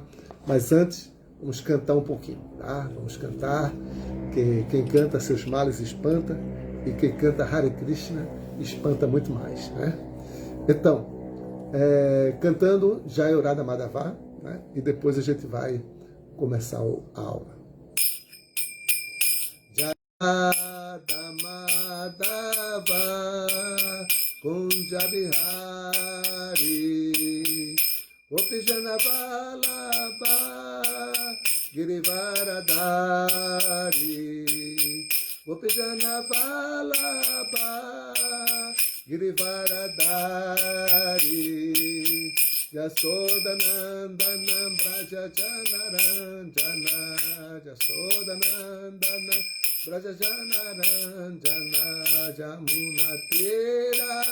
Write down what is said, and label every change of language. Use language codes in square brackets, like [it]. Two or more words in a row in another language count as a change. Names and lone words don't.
[pt] Mas antes, vamos cantar um pouquinho, tá? Vamos cantar, que quem canta seus males espanta, e quem canta Hare Krishna espanta muito mais, né? Então, cantando Jai Radha Madhava, né? E depois a gente vai começar a aula. [sa] Radha Madhava Kunja Bihari Gopijana Vallabha Girivaradari Gopijana Vallabha Girivaradari Yasodanandana Braja Janaranjana Yasodanandana Braja Janaranjana Jamuna Tera